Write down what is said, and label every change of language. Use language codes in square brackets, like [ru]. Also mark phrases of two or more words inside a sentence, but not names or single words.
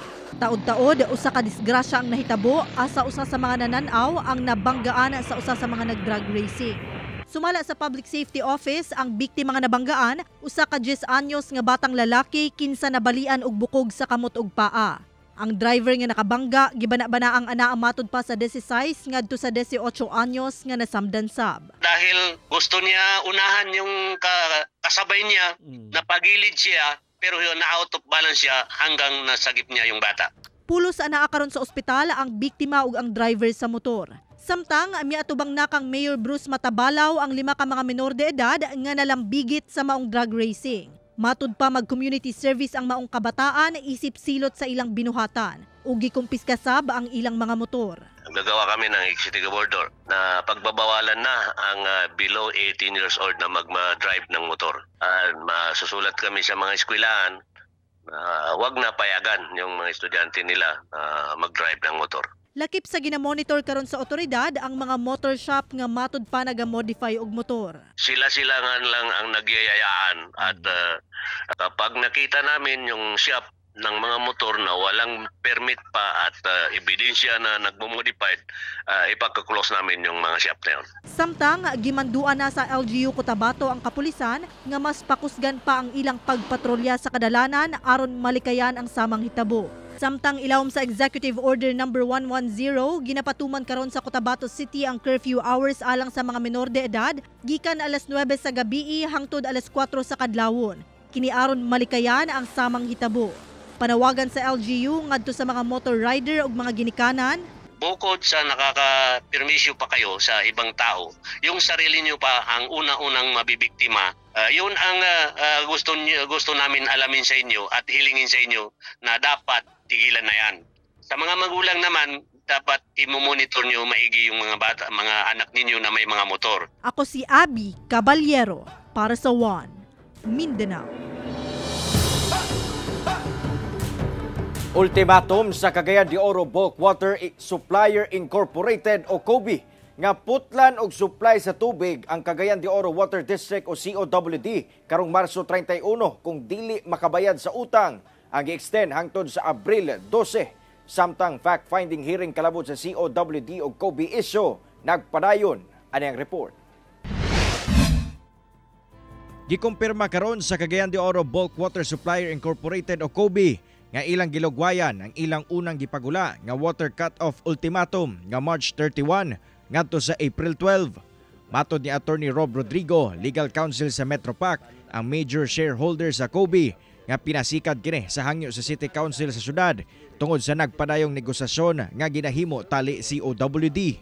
[ceb] Taod-taod, usa ka disgrasya ang nahitabo asa usa sa mga nananaw ang nabanggaan sa usa sa mga nag- [en] drag racing. [ceb] Sumala sa Public Safety Office, ang biktima nga nabanggaan, usa ka 10 anyos nga batang lalaki kinsa nabalian og bukog sa kamot ug paa. Ang driver nga nakabangga, gibana-bana ang anaa matod pa sa 16 ngadto sa 18 anyos nga nasamdan sab. [tl] Dahil gusto niya unahan yung kasabay niya, napagilid siya, pero na- [en] out of balance [tl] siya hanggang nasagip niya yung bata. [ceb] Pulos anaa karon sa ospital ang biktima ug ang driver sa motor. Samtang miatubang na kang Mayor Bruce Matabalaw ang 5 ka mga menor de edad nga nalambigit sa maong [en] drag racing. [ceb] Matud pa mag-community service ang maong kabataan isip silot sa ilang binuhatan. Ugi kumpiska sab ang ilang mga motor. [tl] Gagawa kami ng [en] executive order [tl] na pagbabawalan na ang [en] below 18 years old [tl] na mag-drive ng motor. Masusulat kami sa mga eskwelahan na wag na payagan yung mga estudyante nila mag-drive ng motor. [ceb] Lakip sa ginamonitor karon sa otoridad ang mga [en] motor shop [ceb] nga matud pa naga-modify og motor. [tl] Sila nga lang ang nagyayayaan at kapag nakita namin yung shop ng mga motor na walang permit pa at ebidensya na nagmo-modified, ipagka-close namin yung mga shop na yun. [ceb] Samtang gimanduan na sa LGU Cotabato ang kapulisan nga mas pakusgan pa ang ilang pagpatrolya sa kadalanan aron malikayan ang samang hitabo. Samtang ilawom sa Executive Order No. 110, ginapatuman karon sa Cotabato City ang [en] curfew hours [ceb] alang sa mga menor de edad, gikan alas 9 sa gabi hangtod alas 4 sa kadlawon. Kini aron malikayan ang samang hitabo. Panawagan sa LGU ngadto sa mga [en] motor rider [ceb] ug mga ginikanan. [tl] Bukod sa nakaka-permisyo pa kayo sa ibang tao, yung sarili niyo pa ang una-unang mabibiktima. Yun ang gusto namin alamin sa inyo at hilingin sa inyo na dapat tigilan na yan. Sa mga magulang naman, dapat i-monitor nyo maigi yung mga bata, mga anak ninyo na may mga motor. [ceb] Ako si Abby Caballero para sa One Mindanao. Ultimatum sa Cagayan de Oro Bulk Water Supplier Incorporated o COBI nga putlan og supply sa tubig ang Cagayan de Oro Water District o COWD karong Marso 31 kung dili makabayad sa utang ang i-extend hangtod sa Abril 12. Samtang [en] fact-finding hearing [ceb] kalabot sa COWD o COBI issue nagpadayon ani ang report. Gikumpirma karon sa Cagayan de Oro Bulk Water Supplier Incorporated o COBI nga ilang gilugwayan ang ilang unang gipagula nga [en] water cut-off ultimatum [ceb] nga March 31 ngadto sa April 12. Matod ni Attorney Rob Rodrigo, [en] Legal Counsel [ceb] sa Metropac, ang major shareholder sa COBI nga pinasikad kini sa hangyo sa City Council sa syudad tungod sa nagpadayong negosasyon nga ginahimo tali COWD.